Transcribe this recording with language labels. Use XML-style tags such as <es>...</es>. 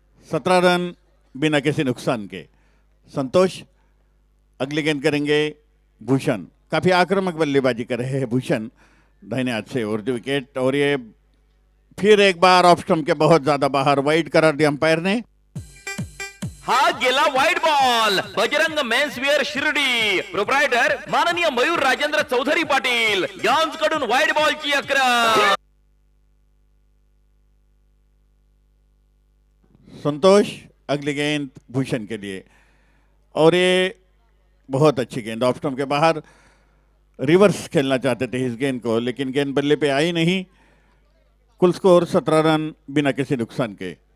<hi>17 run बिना किसी नुकसान के. संतोष अगली गेंद करेंगे भूषण. काफी आक्रामक बल्लेबाजी कर रहे हैं भूषण दाहिने हाथ से उर्दू विकेट. और ये फिर एक बार ऑफ स्टंप के बहुत ज्यादा बाहर वाइड करार दिया अंपायर ने.</hi> <mr>हा गेला wide ball Bajrang menswear Shirdi proprietor माननीय मयूर राजेंद्र चौधरी पाटील यांच्याकडून वाइड बॉलची आक्रमण.</mr> <hi>संतोष अगली गेंद भूषण के लिए. और ये बहुत अच्छी गेंद ऑफ स्टंप के बाहर. रिवर्स खेलना चाहते थे इस गेंद को, लेकिन गेंद बल्ले पे आई नहीं. कुल स्कोर 17 रन बिना किसी नुकसान के.</hi>